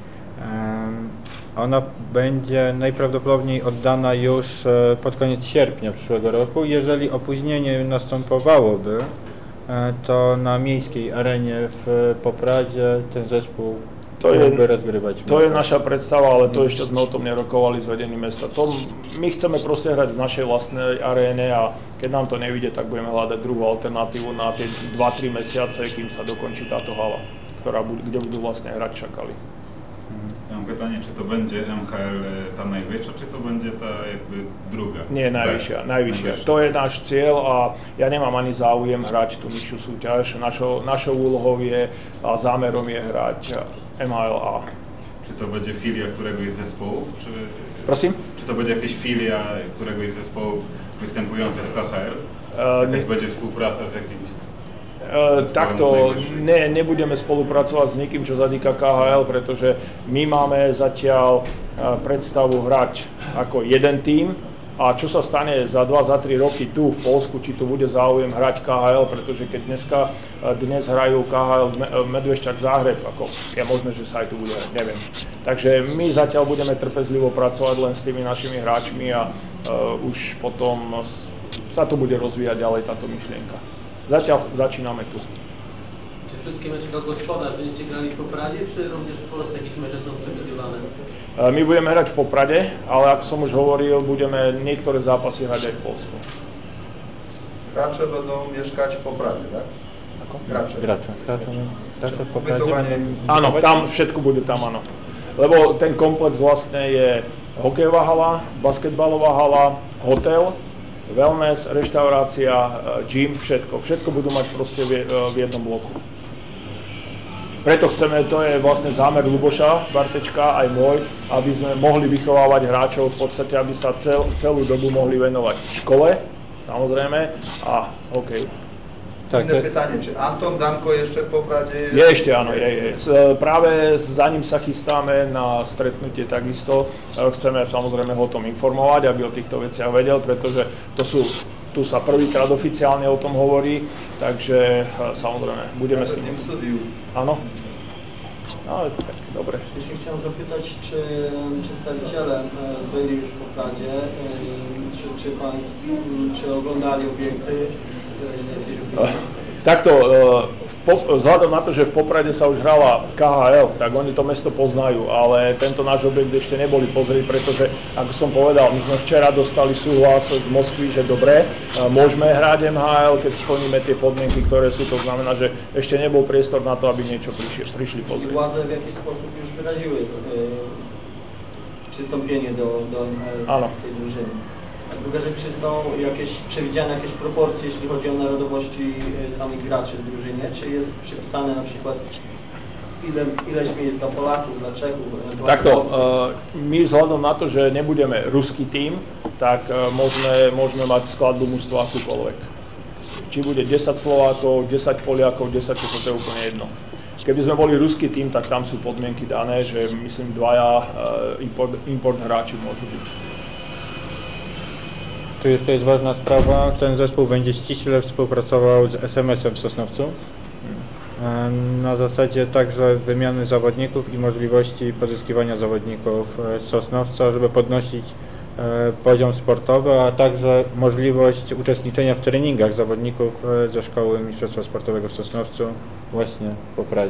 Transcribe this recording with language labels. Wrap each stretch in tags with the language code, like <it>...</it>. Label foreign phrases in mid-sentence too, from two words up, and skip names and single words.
<pl>Ona będzie najprawdopodobniej oddana już pod koniec sierpnia przyszłego roku. Jeżeli opóźnienie następowałoby, to na miejskiej arenie w Popradzie ten zespół mógłby rozgrywać.</pl> <sk>To je naša predstava, ale to ešte sme o tom nerokovali s vedením mesta. My chceme proste hrať v našej vlastnej aréne a keď nám to nevyjde, tak budeme hľadať druhú alternatívu na tie 2-3 mesiace, kým sa dokončí táto hala, kde budú vlastne hrať Šakali.</sk> <pl>Ja mam pytanie, czy to będzie MHL ta najwyższa, czy to będzie ta jakby druga?</pl> <sk>Nie, najvyššia. To je náš cieľ a ja nemám ani záujem hrať tú nižšiu súťaž. Našou úlohou je a zámerom je hrať MHL A.</sk> <pl>Czy to będzie filia któregoś z zespołów?</pl> <sk>Prosím?</sk> <pl>Czy to będzie jakaś filia któregoś z zespołów występujących w KHL? Jakaś będzie współpraca z jakimś?</pl> <sk>Takto nebudeme spolupracovať s nikým, čo sa týka KHL, pretože my máme zatiaľ predstavu hrať ako jeden tím A čo sa stane za 2-3 roky tu v Poľsku, či tu bude záujem hrať KHL, pretože keď dnes hrajú KHL Medvešťak Záhreb, ako je možné, že sa aj tu bude hrať, neviem. Takže my zatiaľ budeme trpezlivo pracovať len s tými našimi hráčmi a už potom sa to bude rozvíjať ďalej táto myšlienka. Zatiaľ začíname tu.</sk> <pl>Czy wszystkie mecze jako gospodarz będziecie grali w Popradzie, czy również w Polsce jakieś mecze są przewidywane?</pl> <sk>My budeme hrať v Poprade, ale ako som už hovoril, budeme niektoré zápasy hrať aj v Polsku.</sk> <pl>Gracze będą mieszkać w Popradzie, tak? Gracze w Popradzie. Ubytowanie.</pl> <sk>Áno, tam všetko bude tam, áno. Lebo ten komplex vlastne je hokejová hala, basketbalová hala, hotel, wellness, reštaurácia, gym, všetko. Všetko budú mať proste v jednom bloku. Preto chceme, to je vlastne zámer Luboša Bartečka, aj môj, aby sme mohli vychovávať hráčov v podstate, aby sa celú dobu mohli venovať škole, samozrejme, a hokeju.</sk> <pl>Inne pytanie, czy Anton Danko jeszcze w Popradzie jest?</pl> <sk>Je ešte, áno, je. Práve za ním sa chystáme na stretnutie takisto. Chceme samozrejme ho o tom informovať, aby o týchto veciach vedel, pretože tu sa prvýkrát oficiálne o tom hovorí, takže samozrejme budeme s ním. Áno. No, tak, dobre.</sk> <pl>Jeśli chciałem zapytać, czy przedstawiciele byli już w Popradzie, czy oglądali obiekty?</pl> <sk>Takto, vzhľadom na to, že v Poprade sa už hrala KHL, tak oni to mesto poznajú, ale tento náš objekt ešte neboli pozrieť, pretože, ako som povedal, my sme včera dostali súhlas z Moskvy, že dobre, môžeme hrať MHL, keď splníme tie podmienky, ktoré sú, to znamená, že ešte nebol priestor na to, aby niečo prišli pozrieť.</sk> <pl>Władze w jakiś sposób już wyraziły przystąpienie do tej drużyny. A druga rzecz, czy są przewidziane jakieś proporcje, jeśli chodzi o narodowości samych graczy w drużynie? Czy jest przypisane na przykład ileś miejsc dla Polaków, dla Czechów?</pl> <sk>Takto, my vzhľadom na to, že nebudeme ruský tím, tak môžeme mať skladbu mužstva akúkoľvek. Či bude 10 Slovákov, 10 Poliakov, 10 Čechov, to je úplne jedno. Keby sme boli ruský tím, tak tam sú podmienky dané, že myslím dvaja import hráči môžu byť.</sk> <pl>Tu jeszcze jest ważna sprawa, ten zespół będzie ściśle współpracował z SMS-em w Sosnowcu na zasadzie także wymiany zawodników i możliwości pozyskiwania zawodników z Sosnowca, żeby podnosić poziom sportowy, a także możliwość uczestniczenia w treningach zawodników ze Szkoły Mistrzostwa Sportowego w Sosnowcu właśnie w Popradzie.</pl>